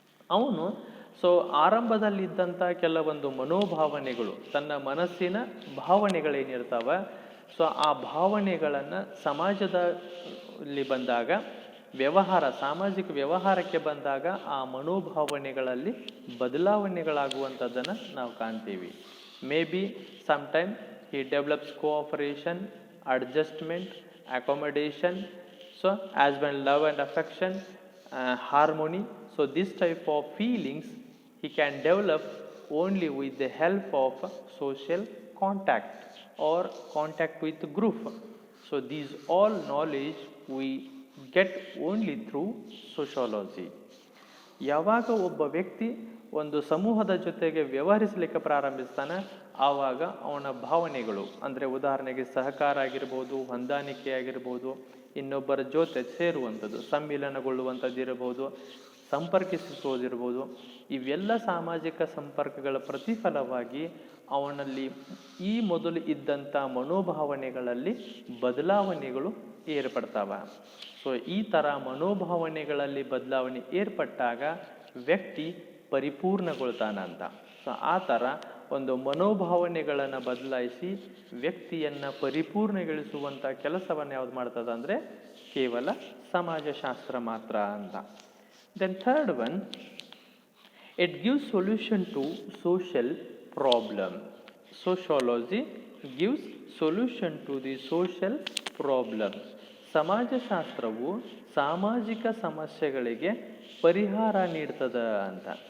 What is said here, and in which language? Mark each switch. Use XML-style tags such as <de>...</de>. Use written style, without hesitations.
<kn>ಅವನು ಆರಂಭದಲ್ಲಿದ್ದಂಥ ಕೆಲವೊಂದು ಮನೋಭಾವನೆಗಳು, ತನ್ನ ಮನಸ್ಸಿನ ಭಾವನೆಗಳೇನಿರ್ತಾವ, ಆ ಭಾವನೆಗಳನ್ನು ಸಮಾಜದಲ್ಲಿ ಬಂದಾಗ ಸಾಮಾಜಿಕ ವ್ಯವಹಾರಕ್ಕೆ ಬಂದಾಗ ಆ ಮನೋಭಾವನೆಗಳಲ್ಲಿ ಬದಲಾವಣೆಗಳಾಗುವಂಥದ್ದನ್ನು ನಾವು ಕಾಣ್ತೀವಿ.</kn> <en>Maybe sometime he develops cooperation, adjustment, accommodation, as well love and affection, harmony. This type of feelings he can develop only with the help of social contact or contact with group. These all knowledge we get only through sociology.</en> <kn>ಯಾವಾಗ ಒಬ್ಬ ವ್ಯಕ್ತಿ ಒಂದು ಸಮೂಹದ ಜೊತೆಗೆ ವ್ಯವಹರಿಸಲಿಕ್ಕೆ ಪ್ರಾರಂಭಿಸ್ತಾನೆ, ಆವಾಗ ಅವನ ಭಾವನೆಗಳು, ಅಂದರೆ ಉದಾಹರಣೆಗೆ ಸಹಕಾರ ಆಗಿರ್ಬೋದು, ಹೊಂದಾಣಿಕೆ ಆಗಿರ್ಬೋದು, ಇನ್ನೊಬ್ಬರ ಜೊತೆ ಸೇರುವಂಥದ್ದು, ಸಮ್ಮಿಲನಗೊಳ್ಳುವಂಥದ್ದು ಇರಬಹುದು, ಸಂಪರ್ಕಿಸುವುದಿರ್ಬೋದು, ಇವೆಲ್ಲ ಸಾಮಾಜಿಕ ಸಂಪರ್ಕಗಳ ಪ್ರತಿಫಲವಾಗಿ ಅವನಲ್ಲಿ ಈ ಮೊದಲು ಇದ್ದಂಥ ಮನೋಭಾವನೆಗಳಲ್ಲಿ ಬದಲಾವಣೆಗಳು ಏರ್ಪಡ್ತಾವ. ಈ ಥರ ಮನೋಭಾವನೆಗಳಲ್ಲಿ ಬದಲಾವಣೆ ಏರ್ಪಟ್ಟಾಗ ವ್ಯಕ್ತಿ ಪರಿಪೂರ್ಣಗೊಳ್ತಾನಂತ. ಆ ಥರ ಒಂದು ಮನೋಭಾವನೆಗಳನ್ನು ಬದಲಾಯಿಸಿ ವ್ಯಕ್ತಿಯನ್ನು ಪರಿಪೂರ್ಣಗೊಳಿಸುವಂಥ ಕೆಲಸವನ್ನು ಯಾವ್ದು ಮಾಡ್ತದ ಅಂದರೆ ಕೇವಲ ಸಮಾಜಶಾಸ್ತ್ರ ಮಾತ್ರ ಅಂತ.</kn> <en>Then third one, it gives solution to social problem. Sociology gives solution to the social problem.</en> <kn>ಸಮಾಜಶಾಸ್ತ್ರವು ಸಾಮಾಜಿಕ ಸಮಸ್ಯೆಗಳಿಗೆ ಪರಿಹಾರ ನೀಡ್ತದ ಅಂತ.</kn>